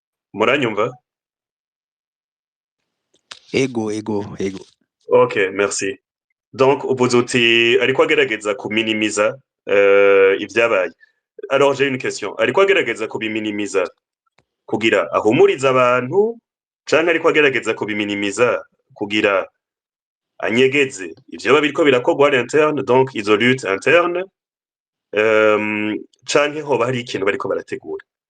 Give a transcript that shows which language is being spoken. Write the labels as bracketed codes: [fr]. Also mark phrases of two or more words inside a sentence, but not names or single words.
[rn] Muranyumva? ego. [fr] Ok, merci. [rn] Donc, uvuze uti ariko agerageza kuminimiza ivyabaye. [fr] Alors, j'ai une question. [rn] Ariko agerageza kubiminimiza kugira ahumuriza abantu canke ariko agerageza kubiminimiza kugira anyegeze ivyoba biriko birakorwa [fr] à l'interne, [rn] donc izo [fr] lutte interne, [rn] canke hoba hari ikintu bariko barategura?